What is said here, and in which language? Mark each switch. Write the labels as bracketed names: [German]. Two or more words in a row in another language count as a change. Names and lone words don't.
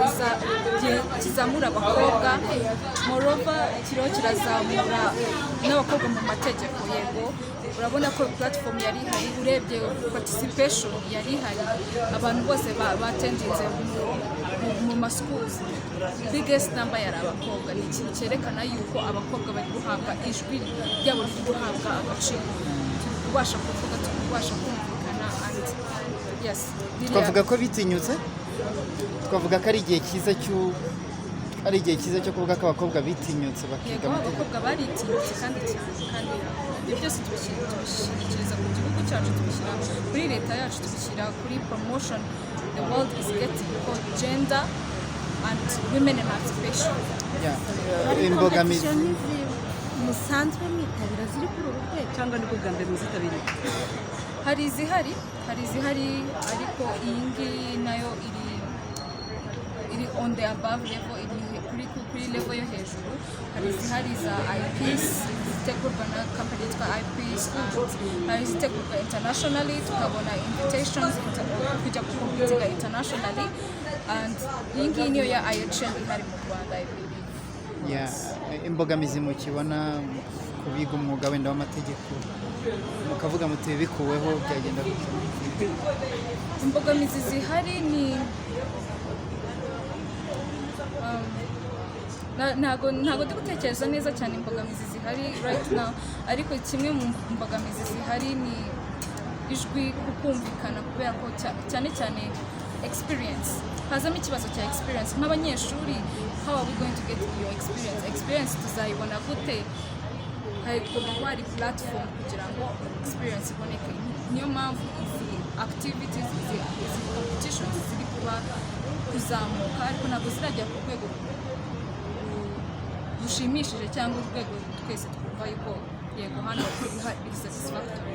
[Kinyarwanda] kizamura abakobwa moreover kiriho kirazamura n'abakobwa mu mategeko yego urabona ko platform yari ihari urebye participation yari ihari abantu bose batendinze mu maschools [English] biggest number [Kinyarwanda] yari abakobwa ni ikintu cyerekana yuko abakobwa bari guhabwa ijwi ryabo riri guhabwa agaciro kubasha kuvuga kubasha kumvikana [English] and yes [Kinyarwanda] twavuga ko bitinyutse twavuga ko ari igihe cyiza cyo kuvuga ko abakobwa bitinyutse bakiga amategeko. Abakobwa baritinyutse kandi ibyo byose tubishyikiriza ku gihugu cyacu tubishyira kuri leta yacu tubishyira kuri promotion [English] the world is getting for gender and women emancipation. [Kinyarwanda] Imbogamizi musanzwe mwitabira ziri kuri ubu rwego cyangwa nibwo bwa mbere muzitabiriye? Hari izihari ariko iyi ngiyi nayo iri [English] on the above level [Kinyarwanda] iri kuri level yo hejuru. Hari izihari za IPs zitegurwa na company yitwa IPs hari zitegurwa internationally tukabona invitations kujya kukompitinga internationally and iyi ngiyi niyo ya IHL ihari mu Rwanda imbogamizi mukibona kubiga umwuga wenda w'amategeko mukavuga muti bikuweho byagenda gute? Imbogamizi zihari ni ntago ndi gutekereza neza cyane imbogamizi zihari [English] right now, [Kinyarwanda] ariko kimwe mu mbogamizi zihari ni ijwi kukumvikana, kubera ko cyane cyane experience, hazamo ikibazo cya experience nk'abanyeshuri. [English] How are we going to get your experience [Kinyarwanda] tuzayibona gute? hari platform kugira ngo experience iboneke. Niyo mpamvu izi activities, izi competitions ziri kuzamuka, ariko ntabwo zirajya ku rwego rushimishije cyangwa urwego twese twumva yuko yego hano biri satisfactory.